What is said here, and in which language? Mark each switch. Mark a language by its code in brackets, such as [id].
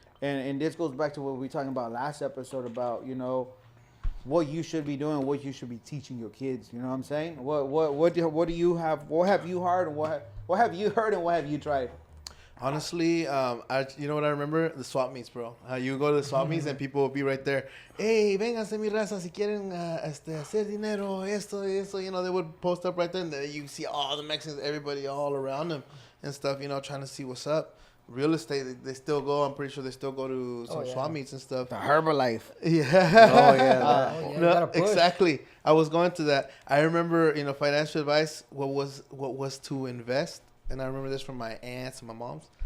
[en] And this goes back to what we were talking about last episode about, you know, what you should be doing, what you should be teaching your kids. You know what I'm saying? What do you have? What have you heard and what have you heard and what have you tried? Honestly, you know what I remember? The swap meets, bro. You go to the swap meets and people will be right there. [es] Hey, vénganse mi raza si quieren hacer dinero, esto, eso. [en] You know, they would post up right there and then you see all the Mexicans, everybody all around them and stuff, you know, trying to see what's up. Real estate, they still go. I'm pretty sure they still go to some swap meets and stuff. The Herbalife. Yeah. Oh, yeah. Oh, yeah, you No, gotta push. exactly. I was going to that. I remember, you know, financial advice. What was to invest, and I remember this from my aunts and my mom's.